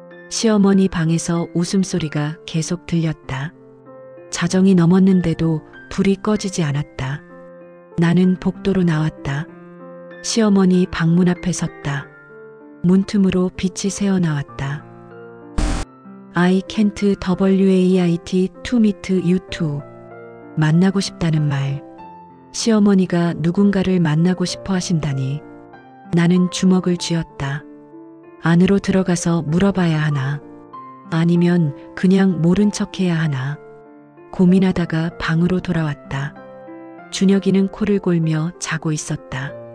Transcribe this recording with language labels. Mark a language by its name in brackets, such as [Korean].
[Korean] 시어머니 방에서 웃음소리가 계속 들렸다. 자정이 넘었는데도 불이 꺼지지 않았다. 나는 복도로 나왔다. 시어머니 방문 앞에 섰다. 문틈으로 빛이 새어나왔다. [English] I can't wait to meet you too. [Korean] 만나고 싶다는 말. 시어머니가 누군가를 만나고 싶어 하신다니. 나는 주먹을 쥐었다. 안으로 들어가서 물어봐야 하나? 아니면 그냥 모른 척해야 하나? 고민하다가 방으로 돌아왔다. 준혁이는 코를 골며 자고 있었다.